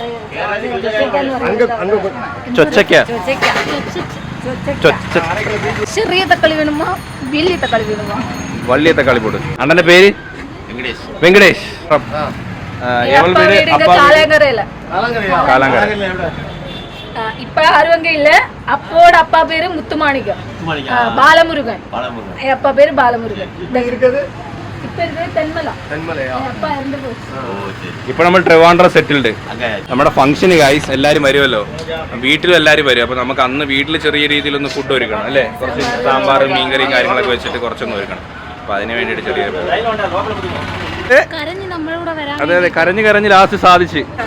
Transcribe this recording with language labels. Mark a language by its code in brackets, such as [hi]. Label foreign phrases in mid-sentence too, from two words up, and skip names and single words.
[ml] ചൊച്ചക്ക, ചെറിയ തക്കാളി വേണമോ വലിയ തക്കാളി വേണമോ? വലിയ തക്കാളി പോട്ട്. അണ്ണന്റെ പേര് വെങ്കടേഷ്. കാലാങ്കര. [ta] இப்ப யாரும் இல்ல. அப்போட அப்பா பேரு முத்துமாணிக்கம், பாலமுருகன். அப்பா பேரு பாலமுருகன். [ml] ഇപ്പൊ നമ്മൾ ട്രിവാൻഡ്രം സെറ്റിൽഡ്. നമ്മുടെ ഫംഗ്ഷന് ഗൈസ് എല്ലാരും വരുമല്ലോ, വീട്ടിലും എല്ലാരും വരും. അപ്പൊ നമുക്ക് അന്ന് വീട്ടിൽ ചെറിയ രീതിയിലൊന്ന് ഫുഡ് ഒരുക്കണം അല്ലേ, കുറച്ച് സാമ്പാറും മീൻകറിയും കാര്യങ്ങളൊക്കെ വെച്ചിട്ട് കുറച്ചൊന്ന് ഒരുക്കണം. അപ്പൊ അതിന് വേണ്ടിട്ട് ചെറിയ അതെ അതെ കരഞ്ഞ് കരഞ്ഞ് ലാസ്റ്റ് സാധിച്ച്.